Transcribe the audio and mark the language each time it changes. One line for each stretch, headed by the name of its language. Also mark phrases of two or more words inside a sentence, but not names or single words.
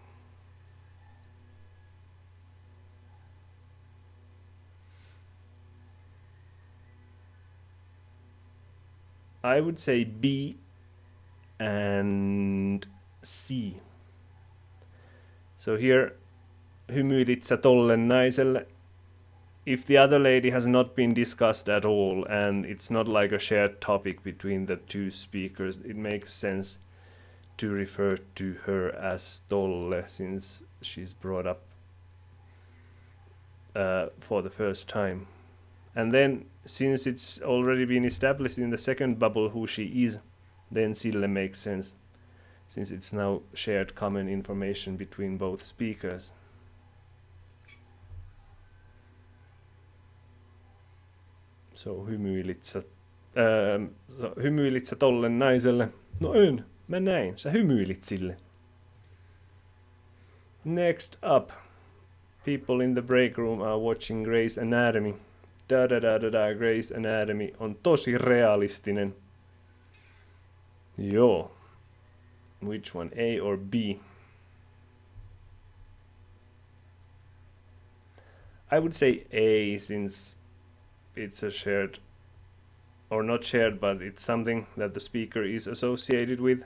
English: I would say B and C. So here,
Finnish: hymyilit sä tolle naiselle?
English: if the other lady has not been discussed at all and it's not like a shared topic between the two speakers, it makes sense to refer to her as Tolle since she's brought up for the first time. And then since it's already been established in the second bubble who she is, then Sille makes sense since it's now shared common information between both speakers.
Finnish: So hymyilit sä tolle naiselle? No en, mä näin, sä hymyilit sille.
English: Next up, people in the break room are watching Grey's Anatomy.
Finnish: Grey's Anatomy on tosi realistinen. Joo.
English: Which one, A or B? I would say A since it's a shared, or not shared, but it's something that the speaker is associated with.